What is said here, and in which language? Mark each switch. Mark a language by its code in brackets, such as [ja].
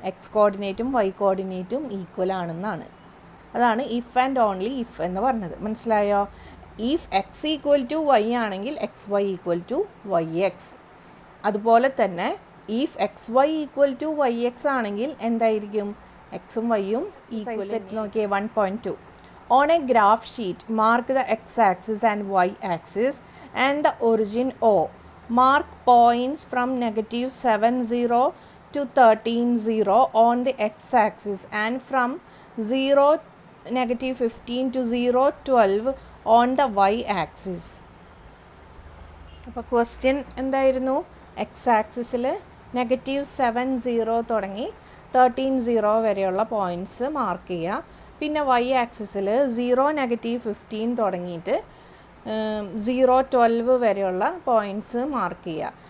[ml] X കോർഡിനേറ്റും Y കോർഡിനേറ്റും equal ആണെന്നാണ്. അതാണ് if and only if എന്ന് പറഞ്ഞത്. മനസ്സിലായോ? [en] If X equal to Y ആണെങ്കിൽ X Y equal to Y X. [ml] അതുപോലെ തന്നെ [en] if X Y equal to Y X [ml] ആണെങ്കിൽ എന്തായിരിക്കും? എക്സും വൈയും ഈക്വൽ. സെറ്റ് നോക്കിയേ 1.2. [en] On a graph sheet, mark the x-axis and y-axis and the origin O. Mark points from -7,0 to 13,0 on the x-axis and from -15 to 0,12 on the y-axis. [ml] അപ്പോൾ question എന്തായിരുന്നു? X ആക്സിസിൽ -7,0 തുടങ്ങി 13,0 വരെയുള്ള points mark ചെയ്യുക. പിന്നെ Y ആക്സിസിൽ 0, -15 തുടങ്ങിയിട്ട് 0,12 വരെയുള്ള പോയിൻറ്റ്സ് മാർക്ക് ചെയ്യുക.